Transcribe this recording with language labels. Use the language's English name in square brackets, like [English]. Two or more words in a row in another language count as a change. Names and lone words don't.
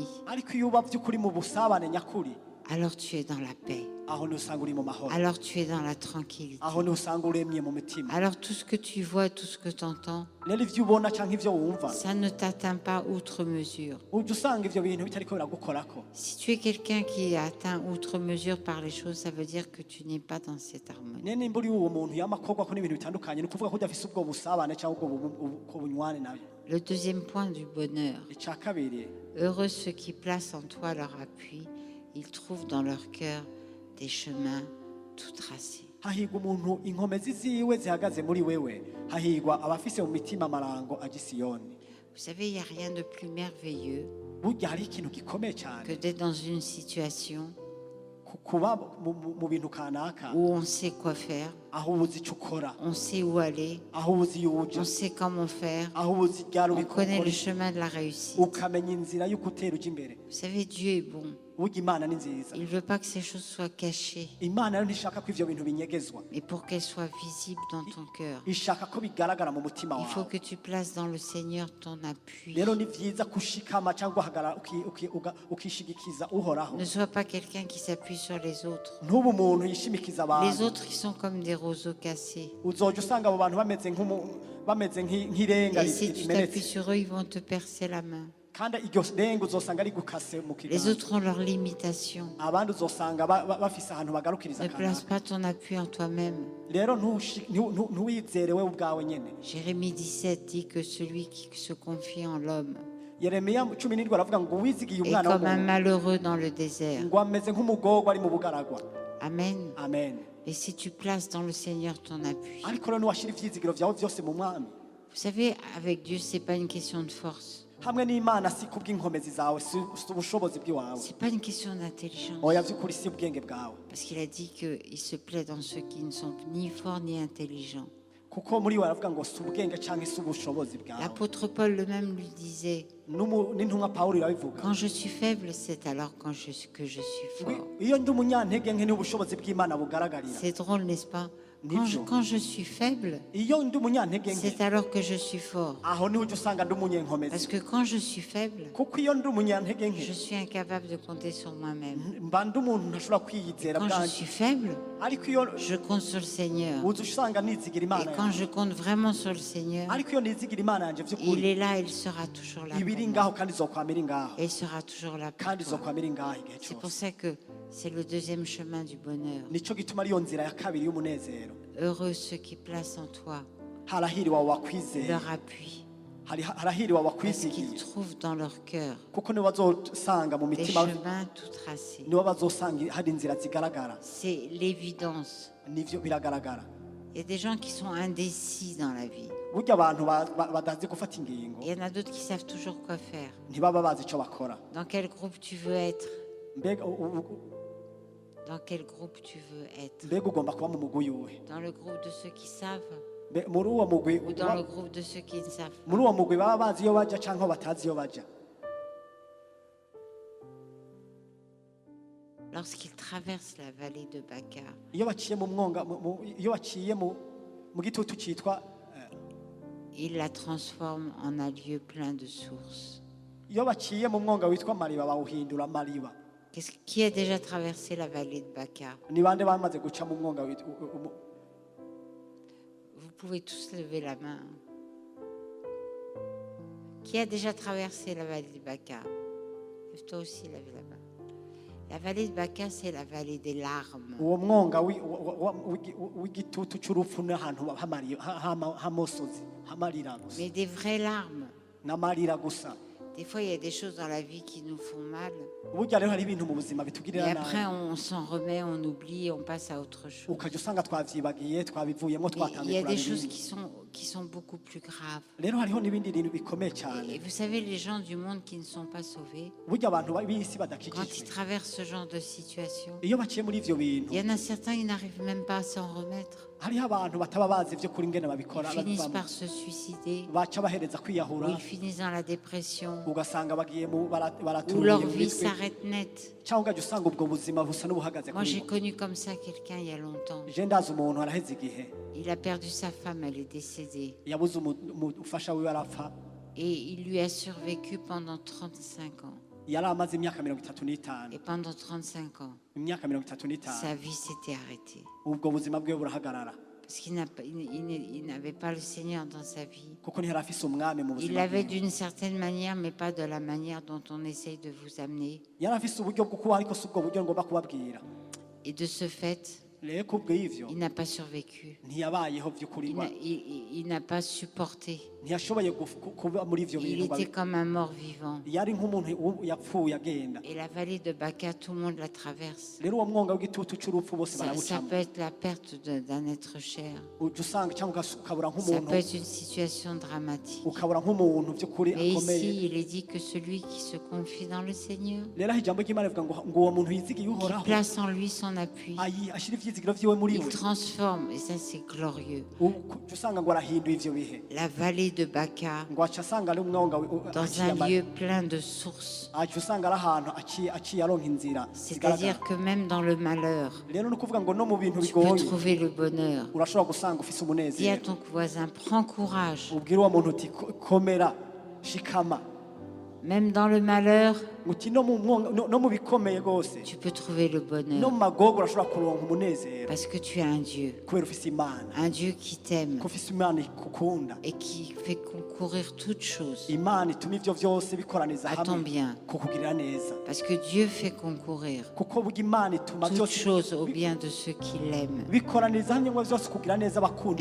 [Rundi] ariko iyo uba by'ukuri mu busabane nyakuri [French] alors tu es dans la paix. [Rundi] aho niho usanga uri mu mahoro [French] Alors tu es dans la tranquillité. [Rundi] aho niho usanga uremye mu mitima [French] Alors tout ce que tu vois, tout ce que tu entends, [Rundi] rero ivyo ubona canke ivyo wumva [French] ça ne t'atteint pas outre mesure. [Rundi] ujya usanga ivyo bintu bitariko biragukorako. [French] Si tu es quelqu'un qui est atteint outre mesure par les choses, ça veut dire que tu n'es pas dans cette harmonie. [Rundi] ne nimba uri uwo muntu yamakorwako n'ibintu bitandukanye ni ukuvuga ko udafise ubwo busabane cyangwa ubwo bunywane nayo. [French] Le deuxième point du bonheur. [Rundi] Ica kabiri, [French] Heureux ceux qui placent en toi leur appui. Ils trouvent dans leur cœur des chemins tout tracés. [Rundi] hahirwa umuntu inkomezi ziwe zihagaze muri wewe, hahirwa abafise mu mitima amarango aja i Siyoni. [French] Vous savez, il n'y a rien de plus merveilleux [Rundi] burya hari ikintu gikomeye [French] que [Rundi] cyane [French] d'être dans une situation [Rundi] kuba mu bintu kanaka [French] où on sait quoi faire, [Rundi] aho ubuzi icyo ukora, [French] on sait où aller, [Rundi] aho ubuzi iyo uja, [French] on sait comment faire, [Rundi] aho ubuzi ryari [French] on connaît le [Rundi] ubikora, [French] chemin de la réussite. [Rundi] ukamenya inzira y'uko utera uja imbere. [French] Vous savez, Dieu est bon. [Rundi] burya imana ni nziza, [French] Il ne veut pas que ces choses soient cachées, [Rundi] imana rero ntishaka ko ivyo bintu binyegezwa, [French] mais pour qu'elles soient visibles dans ton cœur. [Rundi] ishaka ko bigaragara mu mutima [French] Il faut [Rundi] wawe. [French] que tu places dans le Seigneur ton appui. [Rundi] rero ni vyiza kushikama cyangwa uhagarara ukishigikiza uhoraho. [French] Ne sois pas quelqu'un qui s'appuie sur les autres. [Rundi] ntube umuntu yishimikiza [French] Les [Rundi] abantu, [French] autres, ils sont comme des roseaux cassés. [Rundi] uzoja usanga abo bantu bameze nk'irenga [French] Et si tu t'appuies [Rundi] rimenetse, [French] sur eux, ils vont te percer la main. [Rundi] kandi iryo renga uzosanga rigukase mu [French] Les [Rundi] kiganza. [French] autres ont leurs limitations. [Rundi] abandi uzosanga bafise ahantu bagarukiriza [French] Ne place [Rundi] kanaka. [French] pas ton appui en toi-même. [Rundi] rero ntuwizere we ubwawe nyene. [French] Jérémie 17 dit que celui qui se confie en l'homme [Rundi] yeremiya 17 aravuga ngo uwizigiye [French] est [Rundi] umwana [French] comme un [Rundi] w'umuntu [French] malheureux dans le désert. [Rundi] ngo ameze nk'umugorwa ari mu bugaragwa. [French] Amen. [Rundi] amen. [French] Et si tu places dans le Seigneur ton appui, [Rundi] ariko rero niwashira ivyizigiro vyawe vyose mu mwami, [French] vous savez, avec Dieu, c'est pas une question de force. [Rundi] hamwe n'imana si kubw'inkomezi zawe, si ubushobozi bw'iwawe, [French] C'est pas une question d'intelligence. [Rundi] oya vy'ukuri si ubwenge bwawe, [French] Parce qu'il a dit qu'il se plaît dans ceux qui ne sont ni forts ni intelligents. [Rundi] kuko muri we aravuga ngo si ubwenge canke si ubushobozi bwawe. [French] L'apôtre Paul lui-même lui disait, [Rundi] n'intumwa Pawulo irabivuga, [French] quand je suis faible, c'est alors que je suis fort. [Rundi] iyo ndi umunyantege nke niho ubushobozi bw'imana bugaragarira. [French] C'est drôle, n'est-ce pas? [Rundi] Nibyo. [French] Quand je suis faible, [Rundi] iyo ndi umunyantege nke [French] c'est alors que je suis fort. [Rundi] aho niho ujya usanga ndi [French] Parce [Rundi] umunyenkomezi, [French] que quand je suis faible, [Rundi] kuko iyo ndi umunyantege nke [French] je suis incapable de compter sur moi-même. [Rundi] mba ndi umuntu ntashobora kwiyizera [French] Quand je [Rundi] bwanjye, [French] suis faible, [Rundi] ariko iyo [French] je compte sur le Seigneur. [Rundi] uza usanga nizigira [French] Et [Rundi] imana [French] quand [Rundi] yanjye, [French] je compte vraiment sur le Seigneur, [Rundi] ariko iyo nizigira imana yanjye [French] il [Rundi] by'ukuri [French] est là, il sera toujours là. [Rundi] iba iri [French] Pour [Rundi] ngaho [French] moi. [Rundi] kandi izokwama iri ngaho, [French] Et il sera toujours là pour [Rundi] kandi [French] toi. [Rundi] izokwama iri ngaho igihe [French] C'est pour [Rundi] cyose. [French] ça que c'est le deuxième chemin du bonheur. [Rundi] nicyo gituma ariyo nzira ya kabiri y'umunezero. [French] Heureux ceux qui placent en toi [Rundi] harahiriwe abo wakwizera, [French] leur appui, [Rundi] harahiriwe abo [French] parce qu'ils [Rundi] wakwizigiye, [French] trouvent dans leur cœur [Rundi] kuko nibo bazosanga mu [French] des [Rundi] mitima, [French] chemins tout tracés. [Rundi] nibo bazosanga hari inzira zigaragara. [French] C'est l'évidence. [Rundi] nivyo biragaragara. [French] Il y a des gens qui sont indécis dans la vie. [Rundi] burya abantu badazi gufata ingingo [French] Il y en a d'autres qui savent toujours quoi faire. [Rundi] ntibaba bazi icyo bakora. [French] Dans quel groupe tu veux être? [Rundi] mbega [French] Dans quel groupe tu veux être? [Rundi] mbega ugomba kuba mu mugwi uwuhe? [French] Dans le groupe de ceux qui savent [Rundi] muri uwo mugwi [French] ou dans le groupe de ceux qui ne savent pas? [Rundi] muri uwo mugwi baba bazi iyo baja canke batazi iyo baja. [French] Lorsqu'ils traversent la vallée de Baca, [Rundi] iyo baciye mu mwonga iyo baciye mu gitutu cyitwa [French] ils la transforment en un lieu plein de sources. [Rundi] iyo baciye mu mwonga witwa mariba bawuhindura mariba. [French] Qui a déjà traversé la vallée de Baca? [Rundi] ni bande bamaze guca mu mwonga [French] Vous pouvez tous lever la main. Qui a déjà traversé la vallée de Baca? Toi aussi, lève la main. La vallée de Baca, c'est la vallée des larmes. [Rundi] uwo mwonga w'igitutu cy'urupfu n'ahantu h'amosozi hamarira gusa [French] Mais des vraies larmes. [Rundi] n'amarira gusa. [French] Des fois, il y a des choses dans la vie qui nous font mal. [Rundi] burya rero hari ibintu mu buzima [French] Et [Rundi] bitugirira [French] après, [Rundi] nabi, [French] on s'en remet, on oublie, on passe à autre chose. [Rundi] ukajya usanga twavyibagiye twabivuyemo [French] Mais il y [Rundi] twatangiye [French] a [Rundi] kuraba [French] des choses [Rundi] ibindi. [French] qui sont beaucoup plus graves. [Rundi] rero hariho n'ibindi bintu bikomeye cyane. [French] Et vous savez, les gens du monde qui ne sont pas sauvés, [Rundi] burya abantu b'isi [French] quand ils [Rundi] badakikijwe [French] traversent ce genre de situation, [Rundi] iyo baciye muri ivyo bintu, [French] il y en a certains, ils n'arrivent même pas à s'en remettre. [Rundi] hariho abantu bataba bazi ivyo kuri ingene babikora, [French] Ils finissent par se suicider, [Rundi] baca bahereza [French] ou [Rundi] kwiyahura, [French] ils finissent dans la dépression, [Rundi] ugasanga bagiye [French] où [Rundi] baratuye [French] leur [Rundi] mu [French] vie [Rundi] mitwe [French] s'arrête net. [Rundi] cyangwa ugajya usanga ubwo buzima busa n'ubuhagaze [French] Moi, j'ai [Rundi] kuri bo [French] connu comme ça quelqu'un il y a longtemps. [Rundi] je ndazi umuntu araheze igihe [French] Il a perdu sa femme, elle est décédée. [Rundi] yabuze umufasha wiwe arapfa [French] Et il lui a survécu pendant 35 ans. [Rundi] yari amaze imyaka 35 [French] Et pendant 35 ans, [Rundi] imyaka 35 [French] sa vie s'était arrêtée. [Rundi] ubwo buzima bwe burahagarara [French] Parce qu'il il n'avait pas le Seigneur dans sa vie. [Rundi] kuko ntiyari afise umwami mu [French] Il [Rundi] buzima [French] l'avait [Rundi] bwiwe [French] d'une certaine manière, mais pas de la manière dont on essaye de vous amener. [Rundi] yari afise uburyo bwo kuba ariko si ubwo buryo ngomba kubabwira [French] Et de ce fait, [Rundi] rero kubw'ivyo [French] il n'a pas survécu. [Rundi] ntiyabayeho by'ukuri [French] Il n'a pas supporté. [Rundi] ntiyashoboye kuba muri ivyo [French] Il [Rundi] bintu [French] était comme un mort vivant. [Rundi] yari nk'umuntu yapfuye agenda [French] Et la vallée de Baca, tout le monde la traverse. [Rundi] rero uwo mwonga w'igitutu c'urupfu bose [French] Ça [Rundi] barawucamo [French] peut être la perte d'un être cher. [Rundi] uca usanga cyangwa ukabura [French] Ça [Rundi] nk'umuntu [French] peut être une situation dramatique. [Rundi] ukabura nk'umuntu by'ukuri [French] Mais [Rundi] akomeye [French] ici, il est dit que celui qui se confie dans le Seigneur, [Rundi] rero aho ijambo ry'imana rivuga ngo uwo muntu yizigiye [French] qui [Rundi] uhoraho [French] place en lui son appui, [Rundi] ashyira ivyizigiro vyiwe muri [French] il [Rundi] we [French] transforme, et ça c'est glorieux, [Rundi] uca usanga ngo arahinduye ivyo bihe [French] la vallée de Baca [Rundi] ngo aca asanga ari umwonga [French] dans un lieu plein de sources. [Rundi] aca usanga ari ahantu aciye aronka inzira [French] C'est-à-dire que même dans le malheur, [Rundi] rero ni ukuvuga ngo no mu bintu [French] tu peux [Rundi] bigoye [French] trouver le bonheur. [Rundi] urashobora gusanga ufise [French] Dis à [Rundi] umunezero [French] ton voisin, prends courage. [Rundi] ubwira uwo muntu uti komera shikama [French] Même dans le malheur, [Rundi] uti no mu bikomeye rwose [French] tu peux trouver le [Rundi] no mu [French] bonheur. [Rundi] magogo urashobora kuronka umunezero [French] Parce que tu as un Dieu. [Rundi] kubera ufise imana [French] Un Dieu qui t'aime [Rundi] ko ufise imana ikukunda [French] et qui fait concourir toutes choses [Rundi] imana ituma ivyo vyose bikoraniza [French] à ton [Rundi] hamwe [French] bien. [Rundi] kukugirira neza [French] Parce que Dieu fait concourir [Rundi] kuko burya imana ituma [French] toutes [Rundi] byose [French] choses au bien de ceux qui l'aiment. [Rundi] bikoraniza hamwe ngo byose kugira neza bakunda